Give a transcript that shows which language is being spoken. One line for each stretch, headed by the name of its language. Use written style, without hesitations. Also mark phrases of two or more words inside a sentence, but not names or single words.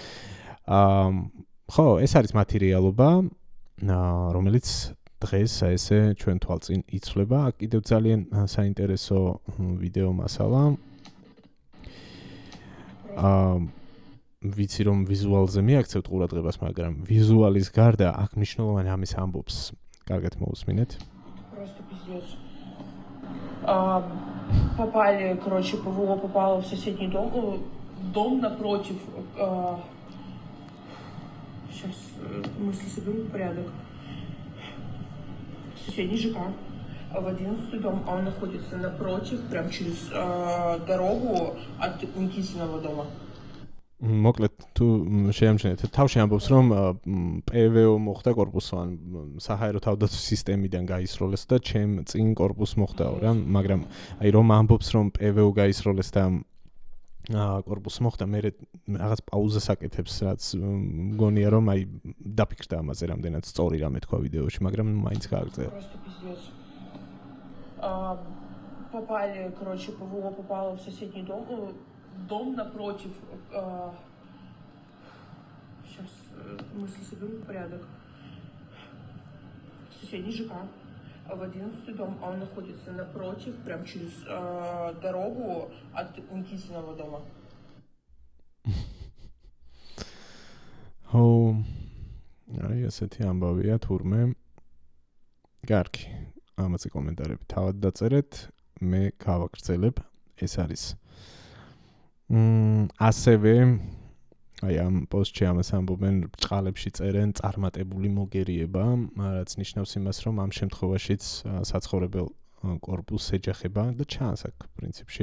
Georgian: ხო, ეს არის მათი რეალობა, რომელიც დღეს ესე ჩვენ თვალწინ იცვლება. კიდევ ძალიან საინტერესო ვიდეო მასალა. ვიცი რომ ვიზუალზე მიაქცევთ ყურადღებას, მაგრამ ვიზუალის გარდა აქ მნიშვნელოვანი ამის ამბობს. კარგად მოусმინეთ.
Russian: Просто пиздец. Попали, короче, ПВО попало в соседний дом напротив. Сейчас мысли соберу в порядок. Соседний ЖК. В 11-й дом, а он находится напротив, прям через дорогу от Никитиного дома.
Georgian: მოკლედ თუ შეამჩნევთ თავში ამბობს რომ PVO მოხდა корпусო ან საჰაერო თავდაცვის სისტემიდან გაისროლეს და ჩემ წინ корпуს მოხდაო რა, მაგრამ აი რომ ამბობს რომ PVO გაისროლეს და корпуს მოხდა, მე რაღაც პაუზას აკეთებს, რაც მგონია რომ აი დაფიქრდა ამაზე რამდენად სწორი რამე თქვა ვიდეოში, მაგრამ მაინც გააგრძელა.
Russian: Просто пиздец. Попали, короче, ПВО попало в соседний дом напротив. Сейчас мысли соберу в порядок. Соседний ЖК. В 11-й дом, а он находится напротив, прям через дорогу от Никитиного дома.
Georgian: აი ესეთი ამბავია თურმე. კარგი. ამაზე კომენტარები თავად დაწერეთ, მე გავაგრძელებ. ეს არის ასევე აი ამ პოსტში ამას ამბობენ, ბრჭყალებში წერენ წარმატებული მოგერიება, რაც ნიშნავს იმას, რომ ამ შემთხვევაშიც საცხოვრებელ корпуს ეჯახება და ჩანს აქ პრინციპში.